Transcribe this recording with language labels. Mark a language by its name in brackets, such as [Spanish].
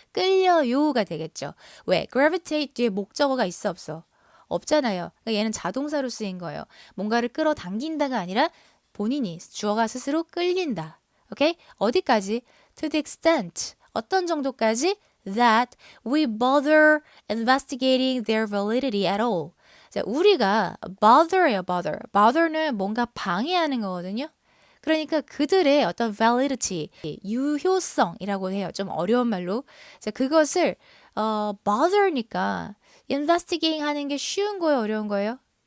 [Korean] 끌려요가 되겠죠. 왜? gravitate 뒤에 목적어가 있어 없어? 없잖아요. 그러니까 얘는 자동사로 쓰인 거예요. 뭔가를 끌어당긴다가 아니라 본인이 주어가 스스로 끌린다. 오케이? 어디까지? [English] To the extent. [Korean] 어떤 정도까지? [English] That we bother investigating their validity at all. [Korean] 자, 우리가 bother예요, bother. bother는 뭔가 방해하는 거거든요. 그러니까 그들의 어떤 validity, 유효성이라고 해요. 좀 어려운 말로. 자, 그것을 bother니까 investigating 하는 게 쉬운 거예요, 어려운 거예요?